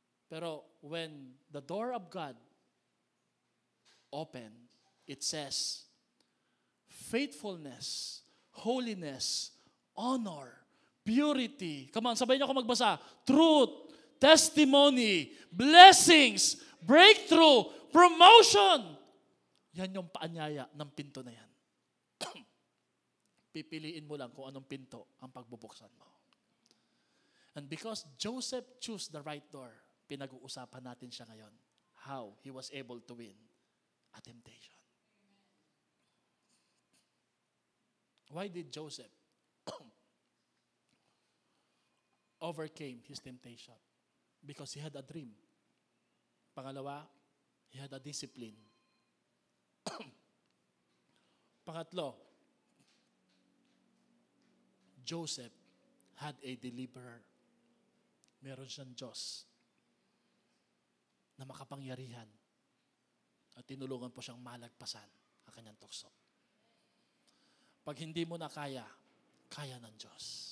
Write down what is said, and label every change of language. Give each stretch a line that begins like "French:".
Filipino: Pero
English: when the door of God opened, it says, faithfulness, holiness, honor, purity. Come on,
Filipino: sabay niyo ako magbasa.
English: Truth, testimony, blessings, breakthrough, promotion.
Filipino: Yan yung paanyaya ng pinto na yan. Pipiliin mo lang kung anong pinto ang pagbubuksan mo.
English: And because Joseph chose the right door,
Filipino: pinag-uusapan natin siya ngayon.
English: How he was able to win a temptation. Why did Joseph overcame his temptation? Because he had a dream.
Filipino: Pangalawa,
English: he had a discipline.
Filipino: Pangatlo,
English: Joseph had a deliverer.
Filipino: Meron siyang Diyos na makapangyarihan at tinulungan po siyang malagpasan ang kanyang tukso. Pag hindi mo na kaya, kaya ng Diyos.